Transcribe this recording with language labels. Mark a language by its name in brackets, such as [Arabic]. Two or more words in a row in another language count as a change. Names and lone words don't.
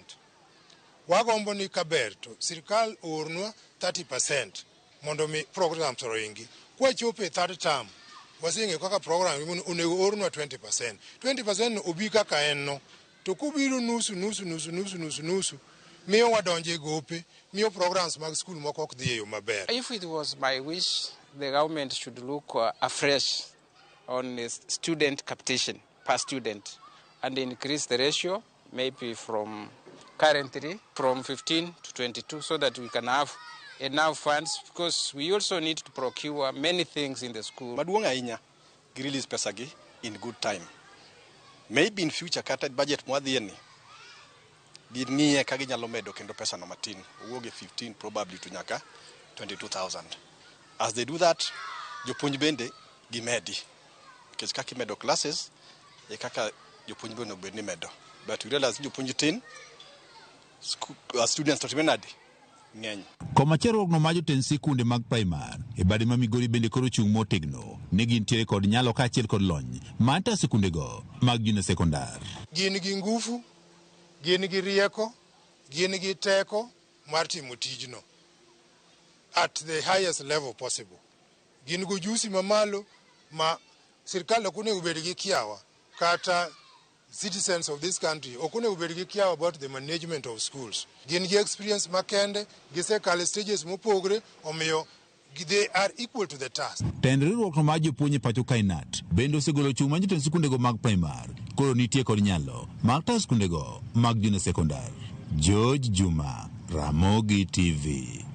[Luo (Kenya and Tanzania)] Wagombo ni kaber to sirikal ornwa 30% mondo mi programs oringi. Kwa chope third term, wasenge kaka program onego ornwa 20%. 20% no obi kaka en no. To kubiro nusu. Miyo wadonje gope, miyo programs mag school moko ok dhi e yo maber. [English] If it was my wish, the government should look afresh on the student capitation per student and increase the ratio maybe from currently from 15 to 22 so that we can have enough funds because we also need to procure many things in the school. [Luo (Kenya and Tanzania)] Maduong' ahinya gi release pesa gi [English] in good time. Maybe in future [Luo (Kenya and Tanzania)] kata budget mwadhieni ging'iye ka ginyalo medo kendo pesa no matin. Owuoge 15 probably to nyaka 22,000. [English] As they do that, [Luo (Kenya and Tanzania)] jopuonj bende gimedi. Because kaka imedo classes, e kaka jopuonj bende obed ni medo. [English] But we realize [Luo (Kenya and Tanzania)] jopuonj tin, students to timenadi ng'eny. Komachielo no ma jotend sikunde mag primar e bade ma Migori bende koro chung' motegno ne gintiere kod nyalo kaachiel kod lony mata sikundego mag junior sekondar. Gin gi ngufu, gin gi rieko, gin gi teko mar timo tijno [English] at the highest level possible. [Luo (Kenya and Tanzania)] Gin go jusi mamalo ma sirkal ok onego bed gi kiawa kata [English] citizens of this country [Luo (Kenya and Tanzania)] ok onego bed gi kiawa [English] about the management of schools. [Luo (Kenya and Tanzania)] Gin gi experience makende, gisekalo stages mopogre, omiyo [English] they are equal to the task. [Luo (Kenya and Tanzania)] Tend riwruok no ma jopuonj e pacho kainat bende osegolo chung' ma jotend sikundego mag primar koro nitie kod nyalo mag tayo sikundego mag junior sekondar. George Juma, Ramogi TV.